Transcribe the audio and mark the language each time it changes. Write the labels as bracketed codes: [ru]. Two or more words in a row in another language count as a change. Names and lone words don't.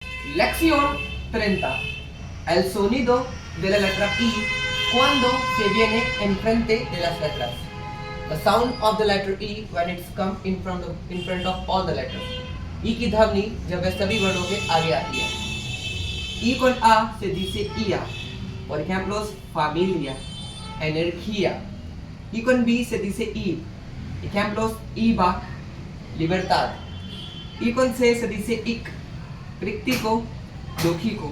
[es] Lección 30. El sonido de la letra I cuando se viene enfrente de las letras. [en] The sound of the letter E when it's come in front of all the letters. [hi] I की ध्वनि जब वह सभी वर्णों के आगे आती है. [es] I con A se dice ia. Por ejemplo, familia, energía. I con B se dice I. Ejemplos, IVA, libertad. I con C se dice IC, crítico, lógico.